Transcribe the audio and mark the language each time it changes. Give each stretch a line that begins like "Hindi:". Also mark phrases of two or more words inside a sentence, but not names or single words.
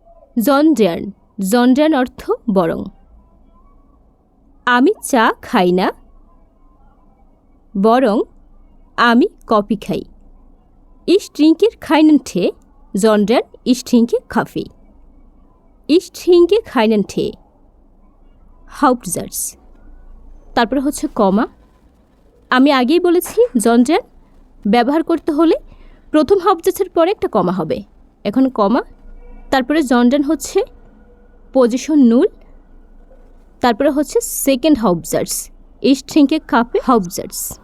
Bangla: জনড্যান, জনড্যান অর্থ বরং। আমি চা খাই না, বরং আমি কফি খাই।
German: Ich trinke keinen Tee, sondern ich trinke Kaffee. Ich trinke keinen Tee. Hauptsatz।
Bangla: তারপরে হচ্ছে কমা। আমি আগেই বলেছি জনড্যান ব্যবহার করতে হলে প্রথম হাউপজার্সের পরে একটা কমা হবে। এখন কমা, তারপরে জনড্যান হচ্ছে
German: Position null,
Bangla: তারপরে হচ্ছে সেকেন্ড হাউপজার্স
German: Ich trinke Kaffee
Bangla: হাউপজার্স।